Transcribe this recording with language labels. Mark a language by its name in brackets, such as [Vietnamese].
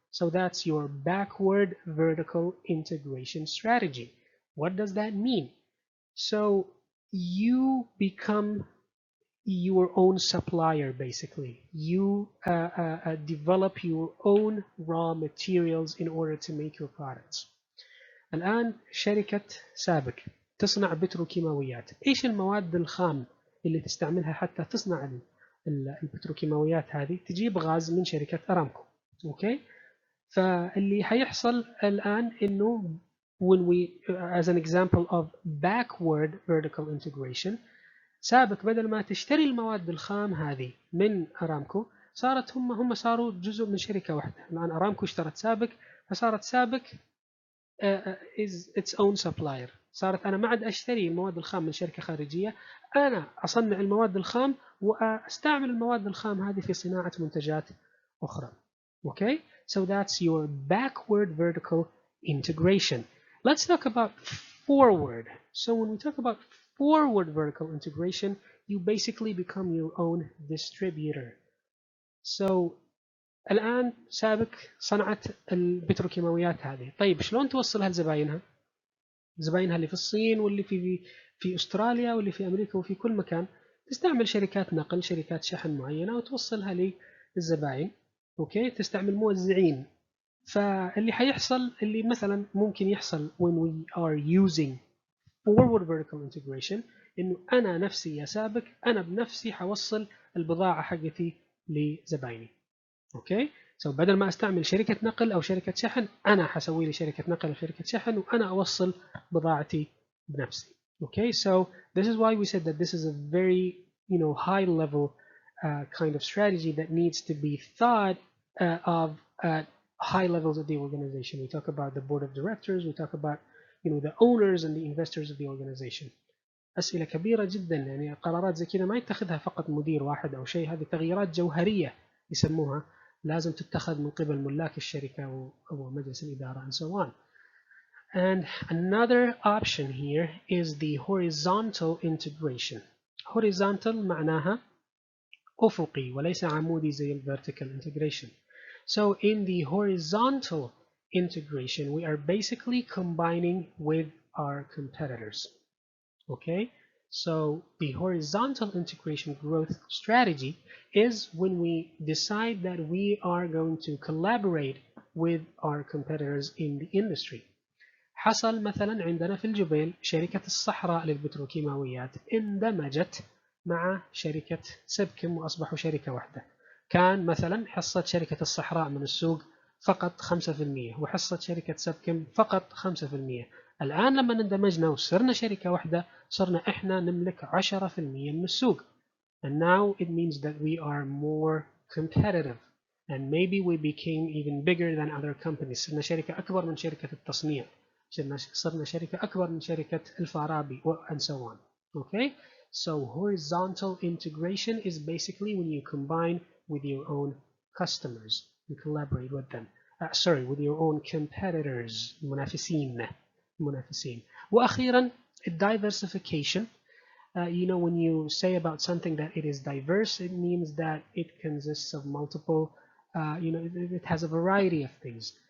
[English] So that's your backward vertical integration strategy. What does that mean? So you become your own supplier, basically. You develop your own raw materials in order to make your products. [Arabic] الآن شركة سابك تصنع بتروكيماويات. إيش المواد الخام اللي تستعملها حتى تصنع البتروكيماويات هذه؟ تجيب غاز من شركة أرامكو. أوكي؟ فاللي حيحصل الآن إنه [English] when we, as an example of backward vertical integration, [Arabic] سابك بدل ما تشتري المواد الخام هذه من أرامكو صارت هم صاروا جزء من شركة واحدة. الآن أرامكو اشترت سابك، فصارت سابك [English] is its own supplier. [Arabic] صارت أنا ما عاد أشتري المواد الخام من شركة خارجية، أنا أصنع المواد الخام وأستعمل المواد الخام هذه في صناعة منتجات أخرى. [English] Okay, so that's your backward vertical integration. Let's talk about forward. So when we talk about forward vertical integration, you basically become your own distributor. [Arabic] So الآن سابك صنعت البتروكيماويات هذه، طيب شلون توصلها لزباينها؟ زباينها اللي في الصين واللي في أستراليا واللي في أمريكا وفي كل مكان، تستعمل شركات نقل، شركات شحن معينة وتوصلها للزباين. أوكي، تستعمل موزعين. فاللي حيحصل اللي مثلا ممكن يحصل [English] when we are using forward vertical integration [Arabic] إنه أنا نفسي يا سابك أنا بنفسي حوصل البضاعة حقتي لزبايني. اوكي، سو بدل ما استعمل شركة نقل او شركة شحن، انا حسوي لي شركة نقل او شركة شحن وانا اوصل بضاعتي بنفسي. [English] Okay, so this is why we said that this is a very high level kind of strategy that needs to be thought of at high levels of the organization. We talk about the board of directors, we talk about the owners and the investors of the organization. [Arabic] أسئلة كبيرة جدا، يعني قرارات زي كذا ما يتخذها فقط مدير واحد أو شيء، هذه تغييرات جوهرية يسموها، لازم تتخذ من قبل ملاك الشركة أو مجلس الإدارة [English] and so on. And another option here is the horizontal integration. [Arabic] Horizontal معناها أفقي وليس عمودي زي ال vertical integration. [English] So in the horizontal integration we are basically combining with our competitors. Okay, so the horizontal integration growth strategy is when we decide that we are going to collaborate with our competitors in the industry. [Arabic] حصل مثلا عندنا في الجبيل شركة الصحراء للبتروكيماويات اندمجت مع شركة سبكم وأصبحوا شركة واحدة. كان مثلا حصة شركة الصحراء من السوق فقط 5% وحصة شركة سبكم فقط 5%. الآن لما اندمجنا وصرنا شركة واحدة صرنا إحنا نملك 10% من السوق. [English] And now it means that we are more competitive and maybe we became even bigger than other companies. [Arabic] صرنا شركة أكبر من شركة التصنيع، صرنا شركة أكبر من شركة الفارابي [English] and so on. Okay, so horizontal integration is basically when you combine with your own customers, you collaborate with them. Sorry, with your own competitors, منافسين. وأخيرا diversification. When you say about something that it is diverse, it means that it consists of multiple, it has a variety of things.